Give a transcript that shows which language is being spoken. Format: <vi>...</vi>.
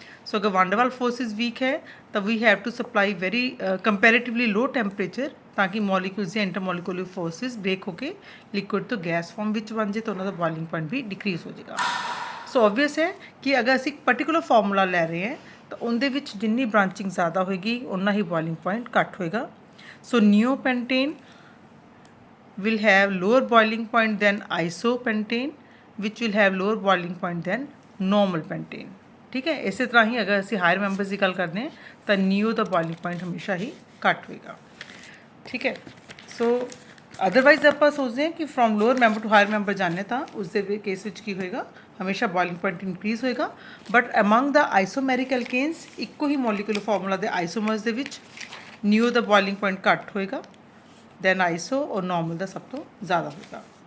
<pa>ਸੋ ਅਗਰ ਵਾਨ ਡਰ ਵਾਲ forces week ਹੈ ਤਾਂ</pa> <en>we have to supply very comparatively low temperature,</en> <pa>ਤਾਂ ਕਿ ਮੋਲੀਕਿਊਲਸ ਦੀਆਂ ਇੰਟਰਮੋਲੀਕੂਲਰ ਫੋਰਸਿਸ ਬ੍ਰੇਕ ਹੋ ਕੇ ਲਿਕੁਇਡ ਤੋਂ ਗੈਸ ਫਾਰਮ ਵਿੱਚ ਬਣ ਜੇ, ਤਾਂ ਉਹਨਾਂ ਦਾ ਬੋਇਲਿੰਗ ਪੁਆਇੰਟ ਵੀ ਡਿਕਰੀਜ਼ ਹੋ ਜਾਏਗਾ. ਸੋ ਓਬਵੀਅਸ ਹੈ ਕਿ ਅਗਰ ਅਸੀਂ ਇੱਕ ਪਰਟੀਕੂਲਰ ਫਾਰਮੂਲਾ ਲੈ ਰਹੇ ਹਾਂ ਤਾਂ ਉਹਦੇ ਵਿੱਚ ਜਿੰਨੀ ਬ੍ਰਾਂਚਿੰਗ ਜ਼ਿਆਦਾ ਹੋਏਗੀ ਉਨਾ ਹੀ ਬੋਇਲਿੰਗ ਪੁਆਇੰਟ ਘੱਟ ਹੋਏਗਾ.</pa> <en>So neopentane will have lower boiling point than isopentane, which will have lower boiling point than normal pentane.</en> <pa>ठीक है.</pa> <hi>इसी तरह ही अगर</hi> <pa>ਅਸੀਂ ਹਾਇਰ ਮੈਂਬਰਸ ਦੀ ਗੱਲ ਕਰਦੇ ਹਾਂ ਤਾਂ ਨੀਓ ਦਾ ਬੋਇਲਿੰਗ ਪੁਆਇੰਟ ਹਮੇਸ਼ਾ ਹੀ ਘੱਟ ਹੋਏਗਾ. ਠੀਕ ਹੈ. ਸੋ ਅਦਰਵਾਈਜ਼ ਆਪਾਂ ਸੋਚਦੇ ਹਾਂ ਕਿ</pa> <en>from lower member to higher member</en> <pa>ਜਾਂਦੇ ਤਾਂ ਉਸ ਦੇ ਕੇਸ ਵਿੱਚ ਕੀ ਹੋਏਗਾ, ਹਮੇਸ਼ਾ ਬੋਇਲਿੰਗ ਪੁਆਇੰਟ ਇਨਕਰੀਜ਼ ਹੋਏਗਾ.</pa> <en>but among the isomeric alkanes,</en> <pa>ਇੱਕੋ ਹੀ ਮੋਲੀਕੂਲਰ ਫਾਰਮੂਲਾ ਦੇ ਆਈਸੋਮਰਸ ਦੇ ਵਿੱਚ ਨੀਓ ਦਾ ਬੋਇਲਿੰਗ ਪੁਆਇੰਟ ਘੱਟ ਹੋਏਗਾ, then iso और normal ਦਾ ਸਭ ਤੋਂ ਜ਼ਿਆਦਾ ਹੋਏਗਾ.</pa>